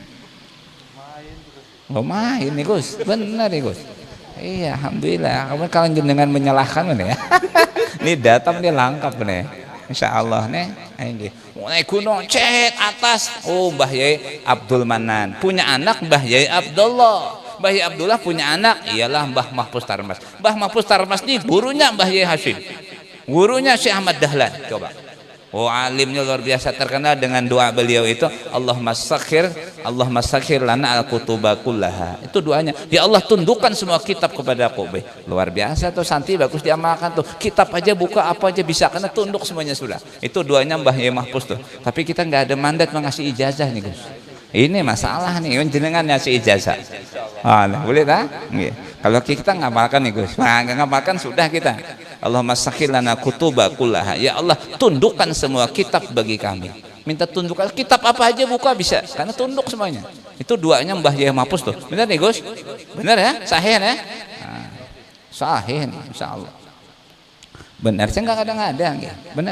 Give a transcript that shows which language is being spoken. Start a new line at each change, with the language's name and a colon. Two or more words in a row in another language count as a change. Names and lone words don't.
Indonesian: Main nih Gus, benar nih Gus. Iya, alhamdulillah. Kamu kalau jenengan menyalahkan nih ya. Ini data nih lengkap nih.
Arabic: إن شاء الله
Indonesian: nih. Naik gunung cek atas. Oh Mbah Yai Abdul Manan punya anak Mbah Yai Abdullah. Mbah Yai Abdullah punya anak ialah Mbah Mahfuz Tarmas. Mbah Mahfuz Tarmas ini gurunya Mbah Yai Hashim. Gurunya Syekh Ahmad Dahlan. Coba. Oh alimnya luar biasa, terkenal dengan doa beliau itu
Arabic: اللهم سخر لنا الكتب كلها.
Indonesian: Itu doanya, ya Allah tundukkan semua kitab kepada aku. Luar biasa tuh, santri bagus diamalkan tuh. Kitab aja buka apa aja bisa, karena tunduk semuanya sudah. Itu doanya Mbah Yai Mahfuz tuh. Tapi kita nggak ada mandat mengasih ijazah nih Gus. Ini masalah nih, jenengan ngasih ijazah. Boleh tak? Kalau kita ngamalkan nih Gus, nggak ngamalkan sudah kita.
Arabic: اللهم سخر لنا الكتب كلها.
Indonesian: Ya Allah tundukkan semua kitab bagi kami. Minta tundukkan kitab apa aja buka bisa, karena tunduk semuanya. Itu doanya Mbah Yai Mahfuz tuh. Benar nih Gus? Benar ya? Sahih ya? Sahih nih
Arabic: إن شاء الله.
Indonesian: Benar, saya nggak kadang-kadang ya. Benar.